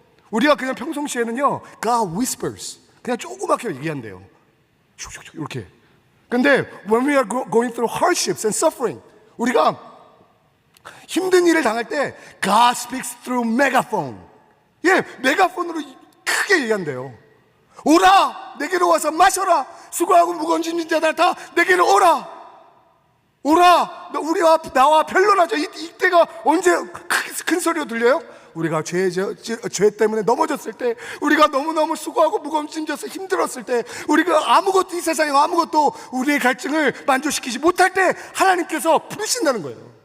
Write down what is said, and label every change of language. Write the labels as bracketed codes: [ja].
[ko] 우리가 그냥 평상시에는요, [en] God whispers, [ko] 그냥 조그맣게 얘기한대요. 이렇게. 근데 [en] when we are going through hardships and suffering, [ko] 우리가 힘든 일을 당할 때 [en] God speaks through megaphone. [ko] 예, 메가폰으로 크게 얘기한대요. 오라, 내게로 와서 마셔라. 수고하고 무거운 짐진 자들 다 내게로 오라. 오라, 나와 변론하자. 이때가 언제 큰 소리로 들려요? 우리가 죄 때문에 넘어졌을 때, 우리가 너무너무 수고하고 무거운 짐 져서 힘들었을 때, 우리가 이 세상에 아무것도 우리의 갈증을 만족시키지 못할 때 하나님께서 부르신다는 거예요.